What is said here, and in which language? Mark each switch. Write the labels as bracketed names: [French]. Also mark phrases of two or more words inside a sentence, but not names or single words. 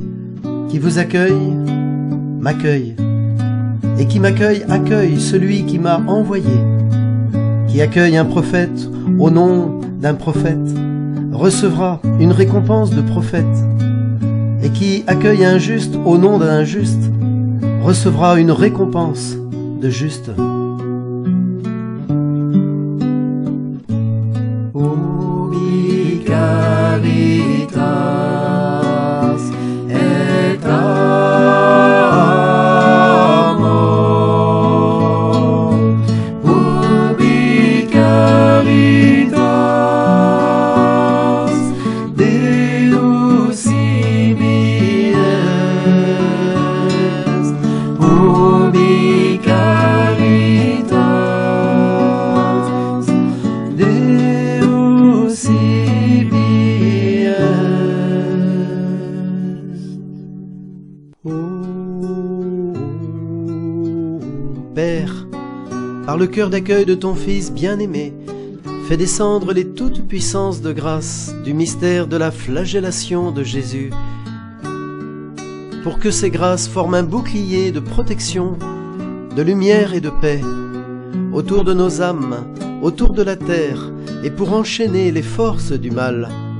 [French] Qui vous accueille, m'accueille. Et qui m'accueille, accueille celui qui m'a envoyé. Qui accueille un prophète au nom d'un prophète recevra une récompense de prophète. Et qui accueille un juste au nom d'un juste recevra une récompense de juste. [Latin] Ubi caritas et amor, ubi caritas Deus ibi est, ubi caritas Deus ibi est. [French] Père, par le cœur d'accueil de ton Fils bien-aimé, fais descendre les toutes puissances de grâce du mystère de la flagellation de Jésus, pour que ces grâces forment un bouclier de protection, de lumière et de paix, autour de nos âmes, autour de la terre, et pour enchaîner les forces du mal.